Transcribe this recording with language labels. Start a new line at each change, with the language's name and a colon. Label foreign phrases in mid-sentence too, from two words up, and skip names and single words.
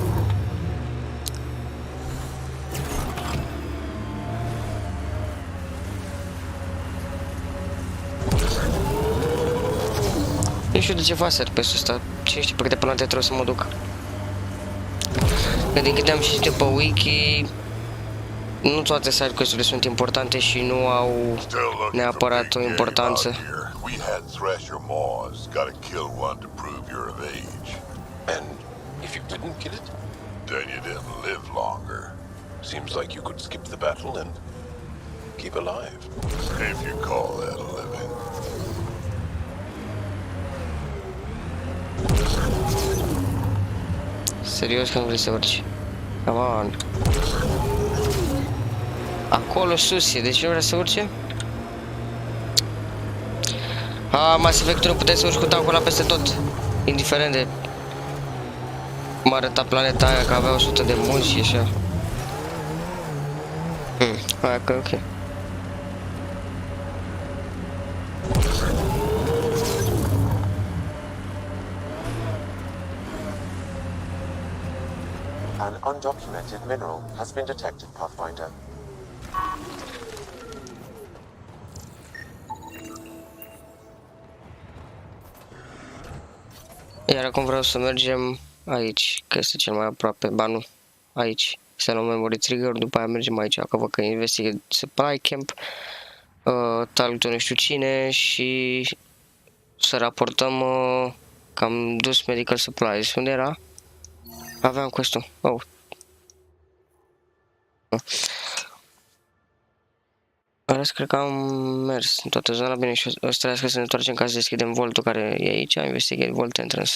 Romanian: Nu știu de ce fac serpesul ăsta. Cine știe pe câte planete trebuie să mă duc. Că din câte am citit pe wiki, nu toate side-quest-urile sunt importante și nu au neapărat o importanță.
English: We had Thresher Maws. Gotta kill one to prove you're of age. And if you didn't kill it? Then you didn't live longer. Seems like you could skip the battle and keep alive. If you call that a living.
Romanian: Serios că nu vrei să urci.
English: Come on.
Romanian: Acolo sus e, de ce nu vrea să urce? Mass Effect nu puteai să urci cu tancul ăla peste tot. Indiferent de cum arăta planeta aia, că avea 100 de munți și așa. Aia că ok.
English: An undocumented mineral has been detected, Pathfinder.
Romanian: Iar acum vreau să mergem aici, că este cel mai aproape, ba nu, aici. Să luăm
English: memory trigger,
Romanian: după aia mergem aici, că văd că
English: investigate supply camp, talk to
Romanian: nu știu cine și să raportăm că am dus
English: medical supplies.
Romanian: Unde era? Aveam quest-ul. Oh. Arăs, cred că am mers în toată zona, bine, și o să trebuiască să ne întoarcem ca să deschidem voltul care e aici,
English: investigate volt entrance.